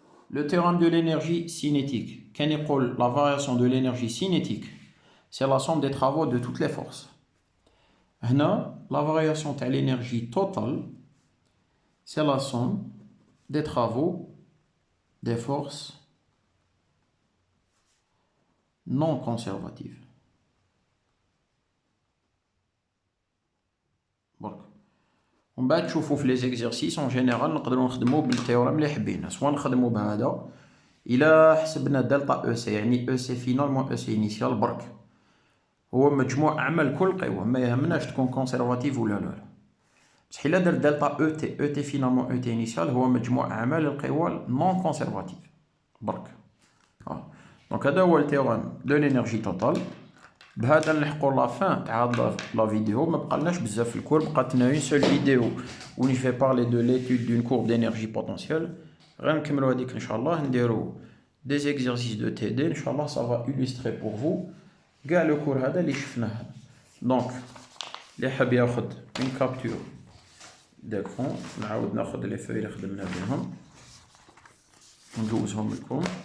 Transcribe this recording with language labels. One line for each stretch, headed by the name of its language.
French: Le théorème de l'énergie cinétique, la variation de l'énergie cinétique, c'est la somme des travaux de toutes les forces. Là, la variation de l'énergie totale, c'est la somme des travaux des forces non conservatives.
Arabic: ومن بعد تشوفوا في لي زيكزارسيس اون جينيرال نقدروا نخدموا بالتيوريم اللي حبينا، سواء نخدموا بهذا الى حسبنا دلتا او سي يعني او سي فينال موان او سي انيسيال برك، هو مجموع اعمال كل قوه، ما يهمناش تكون كونسيرفاتيف ولا لا. بصح إلا درت دلتا او تي، او تي فينالمون او تي انيسيال هو مجموع أعمال القوى نون كونسيرفاتيف برك. دونك هذا هو التيورام دو لينيرجي توتال. بهذا نلحقوا لافان تاع هاد لا فيديو. ما بقالناش بزاف في الكور، بقاتنا اون سول فيديو
French: où je vais parler de l'étude d'une courbe d'énergie potentielle.
Arabic: غير نكملوا هذيك ان شاء الله، نديروا
French: des exercices de TD
Arabic: ان شاء الله.
French: ça va illustrer pour vous
Arabic: كاع لو كور هذا اللي شفناه. دونك اللي حاب ياخذ
French: une capture d'écran،
Arabic: نعاود ناخذ لي فوي اللي خدمنا بهم ندوزهم لكم.